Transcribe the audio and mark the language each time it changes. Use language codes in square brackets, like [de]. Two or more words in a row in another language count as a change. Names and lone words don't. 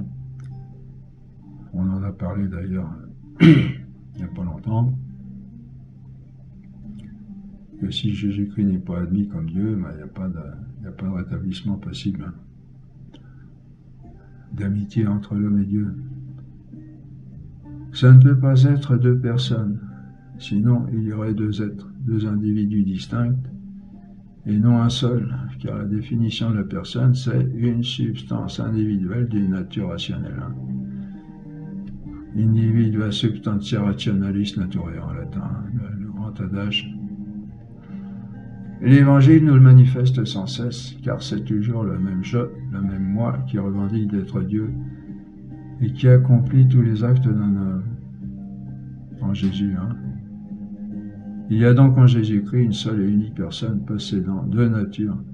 [fr] On en a parlé d'ailleurs il n'y a pas longtemps, que si Jésus-Christ n'est pas admis comme Dieu, ben, il n'y a pas de rétablissement possible, hein, d'amitié entre l'homme et Dieu. Ça ne peut pas être deux personnes, sinon il y aurait deux êtres, deux individus distincts, et non un seul, car la définition de la personne, c'est une substance individuelle d'une nature rationnelle. Hein. [la] Individua substantia rationalis naturae [fr] en latin, le grand adage. L'Évangile nous le manifeste sans cesse, car c'est toujours le même je, le même moi qui revendique d'être Dieu et qui accomplit tous les actes d'un homme. En Jésus, hein. Il y a donc en Jésus-Christ une seule et unique personne possédant deux natures.